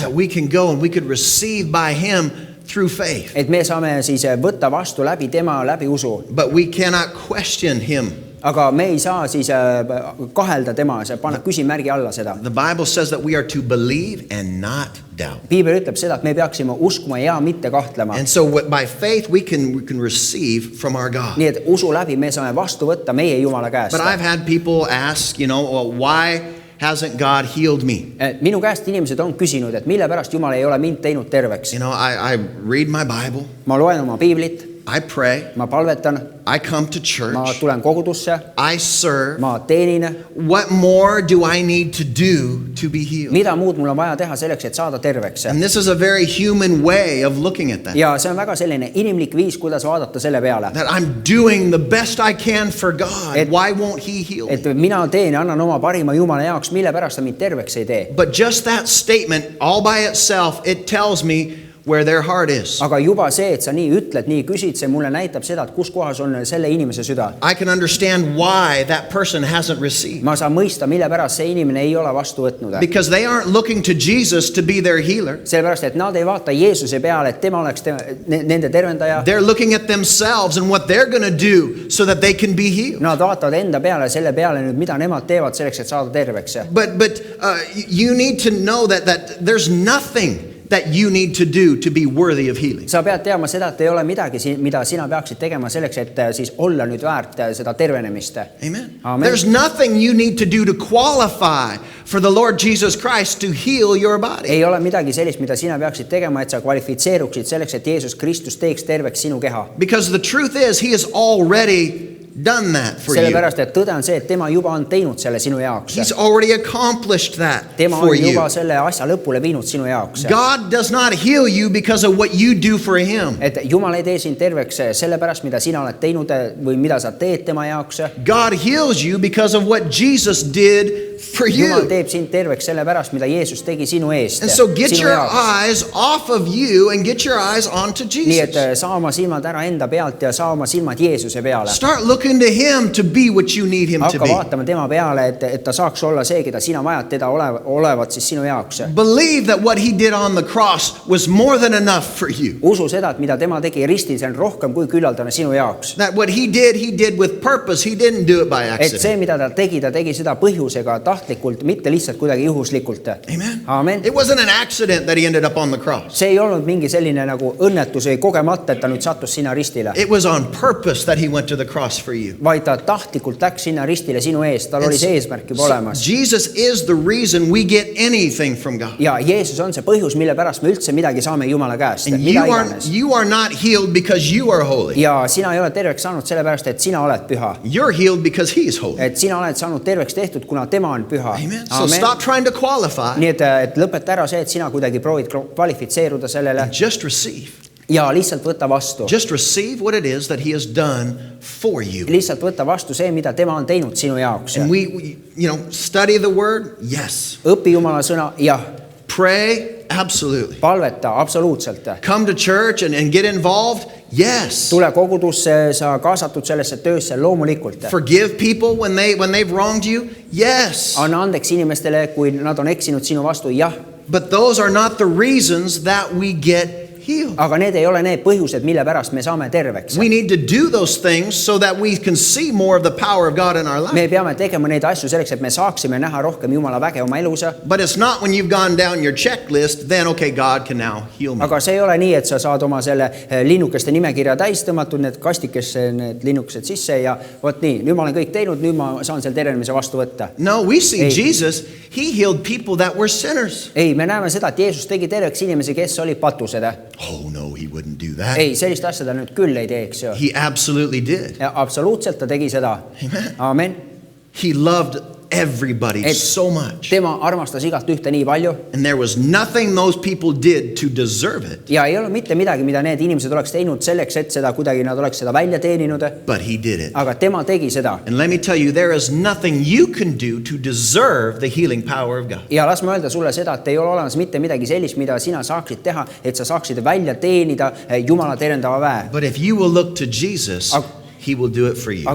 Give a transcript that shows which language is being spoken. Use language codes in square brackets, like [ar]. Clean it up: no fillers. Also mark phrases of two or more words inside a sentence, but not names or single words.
[en] That we can go and we could receive by him through faith. [et] Et me saame siis võtta vastu läbi tema, läbi usu. [en] But we cannot question him. [et] Aga me ei saa siis kahelda tema, panna küsimärgi alla seda. [en] The Bible says that we are to believe and not doubt. [et] Piibel ütleb seda, et me peaksime uskuma ja mitte kahtlema. [en] And so by faith we can receive from our God. [et] Nii et usu läbi me saame vastu võtta meie Jumala käest. [en] But I've had people ask, well, why hasn't God healed me? [et] Minu käest inimesed on küsinud, et mille pärast Jumal ei ole mind teinud terveks. [en] I read my Bible. [et] Ma loen oma Piiblit. [en] I pray. [et] Ma palvetan. [en] I come to church. [et] Ma tulen kogudusse. [en] I serve. [et] Ma teenin. [en] What more do I need to do to be healed? [et] Mida muud mul on vaja teha selleks, et saada terveks? [en] And this is a very human way of looking at that. [et] Ja see on väga selline inimlik viis, kuidas vaadata selle peale. [en] That I'm doing the best I can for God. Why won't he heal me? [et] Et mina teen ja annan oma parima Jumala jaoks, mille pärast ta mind terveks ei tee. [en] But just that statement all by itself, it tells me where their heart is. [et] Aga juba see, et sa nii ütled, nii küsid, see mulle näitab seda, et kus kohas on selle inimese süda. [en] I can understand why that person hasn't received. [et] Ma saan mõista, mille pärast see inimene ei ole vastu võtnud. [en] Because they aren't looking to Jesus to be their healer. [et] Sellepärast, et nad ei vaata Jeesuse peale, et tema oleks nende tervendaja. [en] They're looking at themselves and what they're going to do so that they can be healed. [et] Nad vaatavad enda peale, selle peale nüüd, mida nemad teevad selleks, et saada terveks. [en] But you need to know that there's nothing that you need to do to be worthy of healing. [et] Sa pead teadma seda, et ei ole midagi, mida sina peaksid tegema selleks, et siis olla nüüd väärt seda tervenemist. [en] Amen. [et] Amen. [en] There's nothing you need to do to qualify for the Lord Jesus Christ to heal your body. [et] Ei ole midagi sellist, mida sina peaksid tegema, et sa kvalifitseeruksid selleks, et Jeesus Kristus teeks terveks sinu keha. [en] Because the truth is, he has already done that for you. [et] Sellepärast, et tõde on see, et tema juba on teinud selle sinu jaoks. [en] He's already accomplished that [et] tema [en] for [et] on juba [en] you. [et] selle asja lõpule viinud sinu jaoks. [en] God does not heal you because of what you do for him. [et] Et Jumal ei tee sind terveks sellepärast, mida sina oled teinud või mida sa teed tema jaoks. [en] God heals you because of what Jesus did for [et] Jumal [en] you. [et] teeb sind terveks sellepärast, mida Jeesus tegi sinu eest. [en] And so get [et] sinu [en] your [et] jaoks. [en] eyes off of you and get your eyes onto [et] Nii et [en] Jesus. [et] saa oma silmad ära enda pealt ja saa oma silmad Jeesuse peale. [en] Start looking into him to be what you need him to [et] hakka [en] be. [et] vaatama tema peale, et ta saaks olla see, keda sina vajad teda olevat siis sinu jaoks. [en] Believe that what he did on the cross was more than enough for you. [et] Usu seda, et mida tema tegi ristil, see on rohkem kui küllaldane sinu jaoks. [en] That what he did with purpose. He didn't do it by [et] Et see, [en] accident. [et] mida ta tegi seda põhjusega tahtlikult, mitte lihtsalt kuidagi juhuslikult. [en] Amen. [et] Amen. [en] It wasn't an accident that he ended up on the cross. [et] See ei olnud mingi selline nagu õnnetus või kogemata, et ta nüüd sattus sinna ristile. [en] It was on purpose that he went to the cross for you. [et] Vaid ta tahtlikult läks sinna ristile sinu eest, tal oli see eesmärk juba olemas. [en] Jesus is the reason we get anything from God. [et] Ja Jeesus on see põhjus, mille pärast me üldse midagi saame Jumala käest, [en] And [et] mida iganes. [en] you are not healed because you are holy. [et] Ja sina ei ole terveks saanud sellepärast, et sina oled püha. [en] You're healed because he is holy. [et] Et sina oled saanud terveks tehtud, kuna tema on püha. [en] Amen. So stop trying to qualify. [et] Nii et lõpeta ära see, et sina kuidagi proovid kvalifitseeruda sellele [en] Just receive. [et] ja lihtsalt võtta vastu. [en] Just receive what it is that he has done for you. [et] Lihtsalt võtta vastu see, mida tema on teinud sinu jaoks. [en] And we study the word. Yes. [et] Õpi Jumala sõna, jah. [en] Pray. Absolutely. [et] Palveta, absoluutselt. [en] Come to church and get involved. Yes. [et] Tule kogudusse, sa kaasatud sellesse töösse, loomulikult. [en] Forgive people when they've wronged you. Yes. [et] Anna andeks inimestele, kui nad on eksinud sinu vastu, jah. [en] But those are not the reasons that we get healed. [et] Aga need ei ole need põhjused, mille pärast me saame terveks. [en] We need to do those things so that we can see more of the power of God in our life. [et] Me peame tegema neid asju selleks, et me saaksime näha rohkem Jumala väge oma elus. [en] But it's not when you've gone down your checklist, then okay, God can now heal me. [et] Aga see ei ole nii, et sa saad oma selle linnukeste nimekirja täis tõmmatud, need kastikesse, need linnukesed sisse ja vot nii, nüüd ma olen kõik teinud, nüüd ma saan selle tervenemise vastu võtta. [en] No, we see [et] Ei. [en] Jesus, he healed people that were sinners. [et] Ei, me näeme seda, et Jeesus tegi terveks inimesi, kes olid patused. [en] Oh no, he wouldn't do that. [et] Ei, sellist asja ta nüüd küll ei teeks ju. [en] He absolutely did. [et] Ja absoluutselt ta tegi seda. [en] Amen. [et] Amen. [en] He loved everybody [et] Et [en] so much. [et] tema armastas igat ühte nii palju [en] And there was nothing those people did to deserve it, [et] ja ei ole mitte midagi, mida need inimesed oleks teinud selleks, et seda kuidagi nad oleks seda välja teeninud. [en] but he did it. [et] Aga tema tegi seda. [en] And let me tell you, there is nothing you can do to deserve the healing power of God. [et] Ja las ma öelda sulle seda, et ei ole olemas mitte midagi sellist, mida sina saaksid teha, et sa saaksid välja teenida Jumala terendava väe. [en] But if you will look to Jesus, he will do it for you.